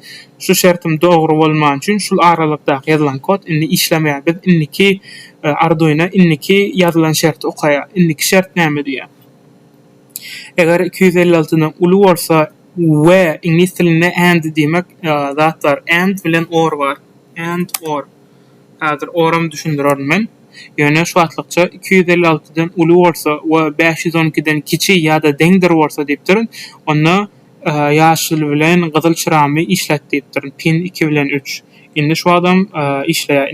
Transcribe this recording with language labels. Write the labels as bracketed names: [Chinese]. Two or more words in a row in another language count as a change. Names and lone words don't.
[Turkmen] Şu şertim dogry bolman üçin şul aralykdaky ýazylan kod indi işlemeýär. Biz indiki Arduino indiki ýazylan şerti okaýar. Indiki şert näme diýär? Eger 256'dan uly bolsa we ingliz tilinde and diýmek zatlar and bilen or bar. [English] And or. [Turkmen] Häzir oram düşündirerim men. Ýöne şu watlykça 256'dan uly bolsa we 512'den kiçi ýa-da deňdir bolsa diýipdirin. Onda ýaşyl bilen gyzyl çyramy işlet diýipdirin. Pin 2 bilen 3. Indi şu adam işleýär.